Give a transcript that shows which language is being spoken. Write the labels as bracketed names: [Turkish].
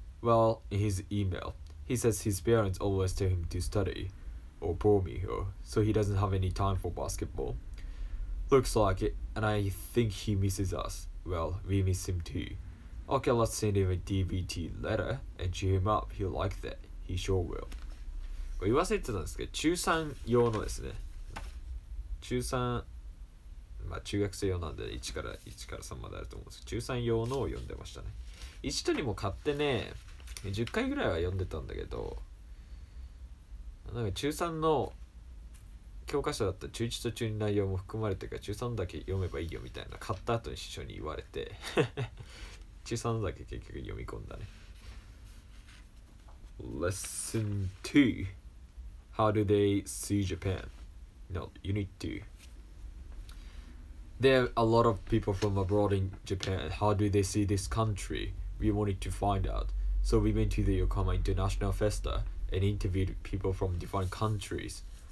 [English] Well, in his email, he says his parents always tell him to study, or poor Miho, so he doesn't have any time for basketball. Looks like it, and I think he misses us. Well, we miss him too. Okay, let's send him a DVD letter and cheer him up. He'll like that. He sure will. [Japanese] これ言わせてたんですけど、中3用のですね。中3、中学生用なんで1から3まであると思うんですけど、中3用のを読んでましたね。 1と2も買ってね、10回ぐらいは読んでたんだけど、なんか中3の教科書だったら中1と中2内容も含まれてるから、中3だけ読めばいいよみたいな、買った後に師匠に言われて中3だけ結局読み込んだね。 [English] Lesson 2 How do they see Japan? No, Unit 2. There are a lot of people from abroad in Japan. How do they see this country? We wanted to find out. So we went to the Yokohama International Festa and interviewed people from different countries.